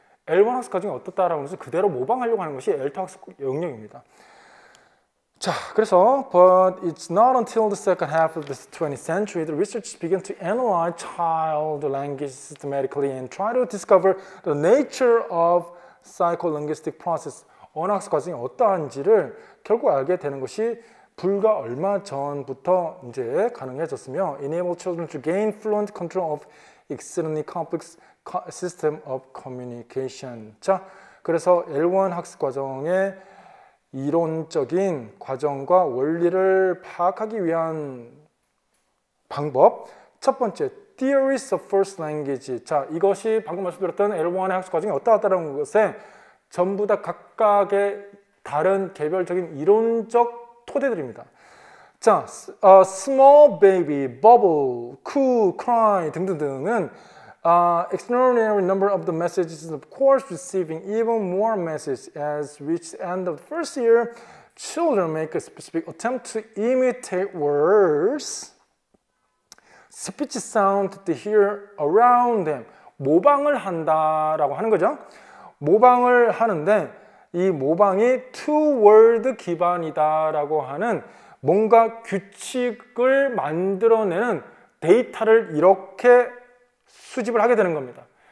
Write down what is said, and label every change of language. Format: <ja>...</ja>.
<ko>L1 학습 과정이 어떻다라고 해서 그대로 모방하려고 하는 것이 L2 학습 영역입니다. 자, 그래서</ko> <en>but it's not until the second half of the 20th century that researchers began to analyze child language systematically and try to discover the nature of psycholinguistic process.</en> <ko>언어학습 과정이 어떠한지를 결국 알게 되는 것이 불과 얼마 전부터 이제 가능해졌으며</ko> <en>enable children to gain fluent control of exceedingly complex system of communication.</en> <ko>자, 그래서 L1 학습 과정의 이론적인 과정과 원리를 파악하기 위한 방법. 첫 번째,</ko> <en>theories of first language.</en> <ko>자, 이것이 방금 말씀드렸던 L1의 학습 과정이 어떠하다는 것에 전부 다 각각의 다른 개별적인 이론적 토대들입니다.</ko> <en>자, small baby, bubble, coo, cry 등등등은 extraordinary number of the messages, of course, receiving even more messages as reach the end of the first year. Children make a specific attempt to imitate words, speech sound to hear around them.</en> <ko>모방을 한다라고 하는 거죠. 모방을 하는데 이 모방이 two-word 기반이다라고 하는 뭔가 규칙을 만들어내는 데이터를 이렇게 수집을 하게 되는 겁니다.</ko>